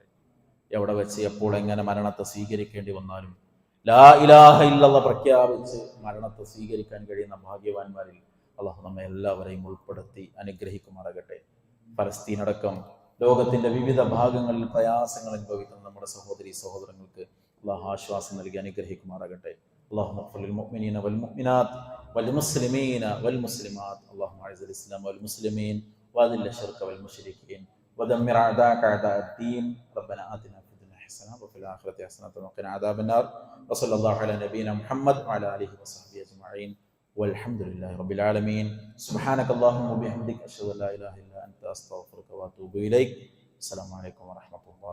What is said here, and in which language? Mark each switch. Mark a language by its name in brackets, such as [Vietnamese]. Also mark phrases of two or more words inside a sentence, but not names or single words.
[Malayalam] എവിടെ വെച്ച് എപ്പോൾ എങ്ങനെ മരണത്തെ സ്വീകരിക്കേണ്ടി വന്നാലും [Arabic] لا إله إلا الله [Malayalam] പ്രഖ്യാപിച്ച് മരണത്തെ സ്വീകരിക്കാൻ കഴിയുന്ന ഭാഗ്യവാന്മാരിൽ അള്ളാഹു നമ്മെ എല്ലാവരെയും ഉൾപ്പെടുത്തി അനുഗ്രഹിക്കുമാറാകട്ടെ. ഫലസ്തീൻ അടക്കം ലോകത്തിന്റെ വിവിധ ഭാഗങ്ങളിൽ പ്രയാസങ്ങൾ അനുഭവിക്കുന്ന നമ്മുടെ സഹോദരി സഹോദരങ്ങൾക്ക് അള്ളാഹു ആശ്വാസം നൽകി അനുഗ്രഹിക്കുമാറാകട്ടെ. [Arabic] اللهم اغفر للمؤمنين والمؤمنات والمسلمين والمسلمات اللهم اعز الاسلام والمسلمين واذل الشرك والمشركين ودمر اعداءك اعداء الدين ربنا آتنا في الدنيا حسنه وفي الاخره حسنه وقنا عذاب النار وصلى الله على نبينا محمد وعلى اله وصحبه اجمعين والحمد لله رب العالمين سبحانك اللهم وبحمدك اشهد ان لا اله الا انت استغفرك واتوب اليك السلام عليكم ورحمه الله.